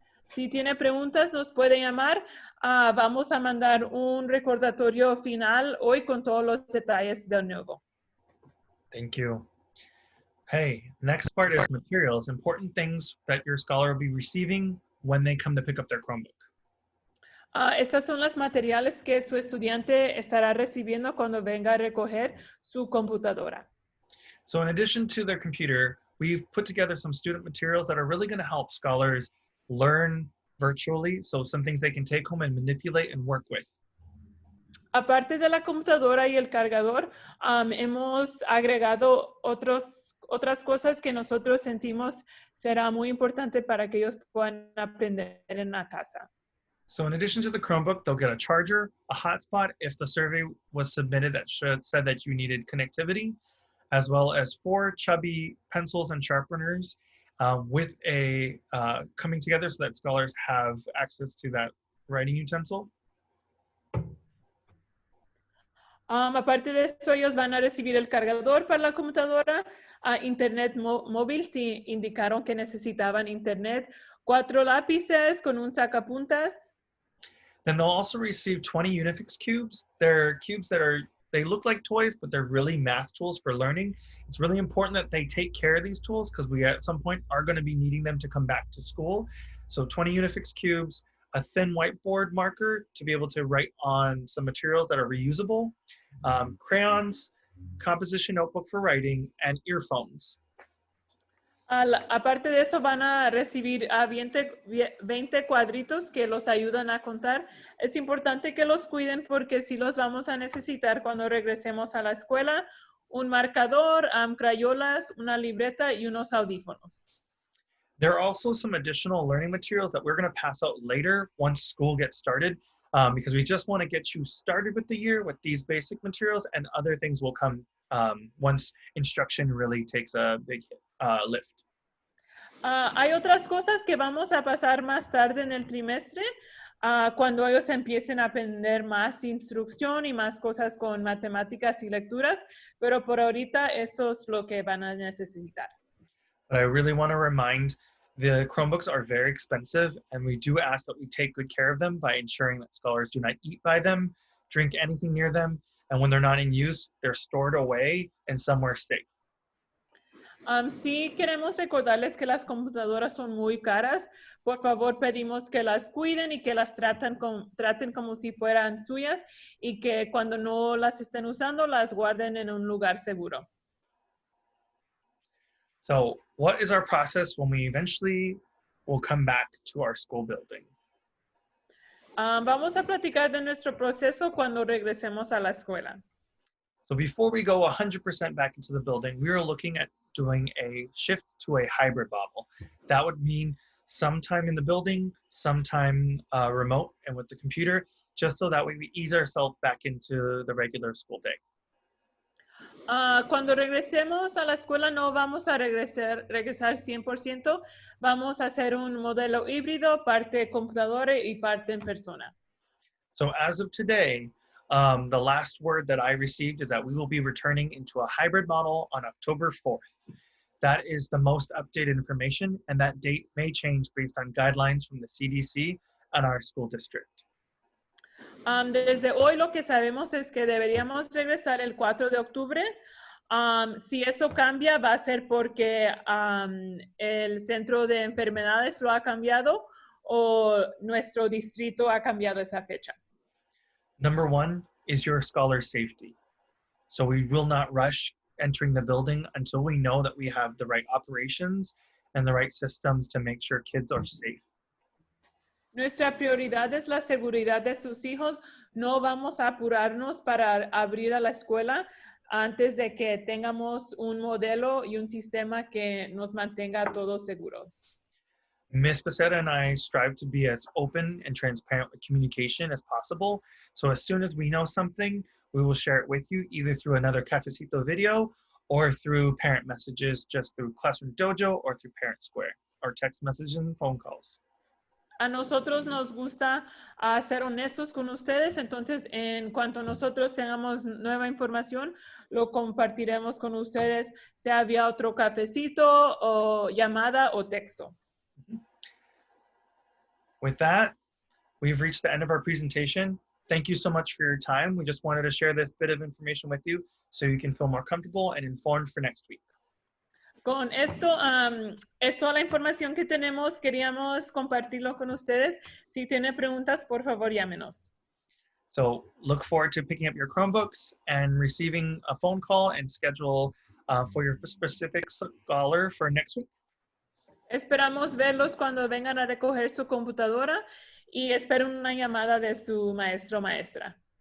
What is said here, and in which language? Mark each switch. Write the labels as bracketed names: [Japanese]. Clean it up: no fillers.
[Spanish] Si tiene preguntas, nos puede llamar. Vamos a mandar un recordatorio final hoy con todos los detalles de nuevo. [English] Thank you. Hey, next part is materials, important things that your scholar will be receiving when they come to pick up their Chromebook. [Spanish] Estas son las materiales que su estudiante estará recibiendo cuando venga a recoger su computadora. [English] So in addition to their computer, we've put together some student materials that are really going to help scholars learn virtually, so some things they can take home and manipulate and work with. [Spanish] Aparte de la computadora y el cargador, hemos agregado otras cosas que nosotros sentimos será muy importante para que ellos puedan aprender en la casa. [English] So in addition to the Chromebook, they'll get a charger, a hotspot if the survey was submitted that said that you needed connectivity, as well as 4 chubby pencils and sharpeners with a coming together so that scholars have access to that writing utensil. [Spanish] Aparte de eso, ellos van a recibir el cargador para la computadora, internet móvil si indicaron que necesitaban internet, 4 lápices con un sacapuntas. [English] Then they'll also receive 20 Unifix cubes. They're cubes that they look like toys, but they're really math tools for learning. It's really important that they take care of these tools because we at some point are going to be needing them to come back to school. So 20 Unifix cubes, a thin whiteboard marker to be able to write on some materials that are reusable, crayons, composition notebook for writing, and earphones. [Spanish] Aparte de eso, van a recibir a 20 cuadritos que los ayudan a contar. Es importante que los cuiden porque sí los vamos a necesitar cuando regresemos a la escuela. Un marcador, crayolas, una libreta y unos audífonos. [English] There are also some additional learning materials that we're going to pass out later once school gets started, because we just want to get you started with the year with these basic materials, and other things will come once instruction really takes a big lift. [Spanish] Hay otras cosas que vamos a pasar más tarde en el trimestre, cuando ellos empiecen a aprender más instrucción y más cosas con matemáticas y lecturas, pero por ahorita esto es lo que van a necesitar. [English] But I really want to remind the Chromebooks are very expensive, and we do ask that we take good care of them by ensuring that scholars do not eat by them, drink anything near them, and when they're not in use, they're stored away and somewhere safe. [Spanish] Sí queremos recordarles que las computadoras son muy caras. Por favor, pedimos que las cuiden y que las traten como si fueran suyas y que cuando no las estén usando, las guarden en un lugar seguro. [English] So, what is our process when we eventually will come back to our school building? [Spanish] Vamos a platicar de nuestro proceso cuando regresemos a la escuela. [English] So, before we go 100% back into the building, we are looking at doing a shift to a hybrid model. That would mean sometime in the building, sometime remote and with the computer, just so that way we ease ourselves back into the regular school day. [Spanish] Cuando regresemos a la escuela no vamos a regresar 100%, vamos a hacer un modelo híbrido, parte computadora y parte en persona. [English] So as of today, the last word that I received is that we will be returning into a hybrid model on October 4th. That is the most updated information, and that date may change based on guidelines from the CDC and our school district. [Spanish] Desde hoy lo que sabemos es que deberíamos regresar el 4 de octubre. Si eso cambia, va a ser porque el centro de enfermedades lo ha cambiado o nuestro distrito ha cambiado esa fecha. [English] Number one is your scholar safety. So we will not rush entering the building until we know that we have the right operations and the right systems to make sure kids are safe. [Spanish] Nuestra prioridad es la seguridad de sus hijos. No vamos a apurarnos para abrir a la escuela antes de que tengamos un modelo y un sistema que nos mantenga todos seguros. [English] Ms. Becerra and I strive to be as open and transparent with communication as possible. So as soon as we know something, we will share it with you either through another Cafecito video or through parent messages, just through Classroom Dojo or through Parent Square, or text messages and phone calls. [Spanish] A nosotros nos gusta ser honestos con ustedes, entonces en cuanto nosotros tengamos nueva información, lo compartiremos con ustedes, sea vía otro cafecito o llamada o texto. [English] With that, we've reached the end of our presentation. Thank you so much for your time. We just wanted to share this bit of information with you so you can feel more comfortable and informed for next week. [Spanish] Con esto, es toda la información que tenemos. Queríamos compartirlo con ustedes. Si tiene preguntas, por favor, llámenos. [English] So look forward to picking up your Chromebooks and receiving a phone call and schedule for your specific scholar for next week. [Spanish] Esperamos verlos cuando vengan a recoger su computadora y espero una llamada de su maestro o maestra.